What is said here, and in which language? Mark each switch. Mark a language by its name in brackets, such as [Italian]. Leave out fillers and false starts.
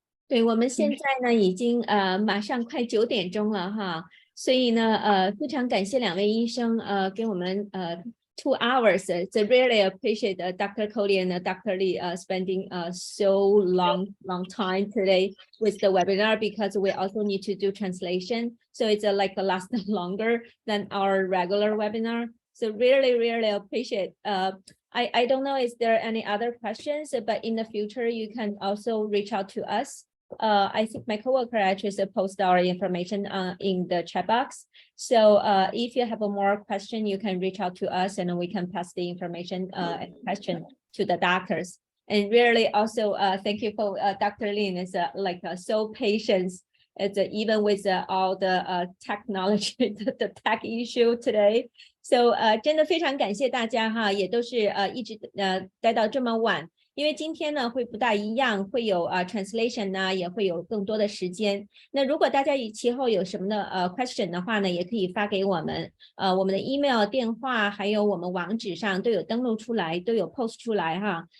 [Chinese] 对，我们现在呢已经马上快9点钟了哈，所以呢非常感谢2位医生给我们 [English] 2 hours. So really appreciate Dr. Coley and Dr. Lee spending so long time today with the webinar, because we also need to do translation. So it's last longer than our regular webinar. So really appreciate. I don't know is there any other questions, but in the future you can also reach out to us. I think my coworker actually posted our information in the chat box. So if you have a more question, you can reach out to us and we can pass the information and question to the doctors. And really also thank you for Dr. Lin is so patient. It's even with all the technology, the tech issue today. [Chinese] So 真的非常感谢大家哈，也都是一直待到这么晚。因为今天呢会不大一样，会有translation 呢，也会有更多的时间。那如果大家其后有什么的question 的话呢，也可以发给我们，我们的 email、电话还有我们网址上都有登录出来，都有 post 出来哈。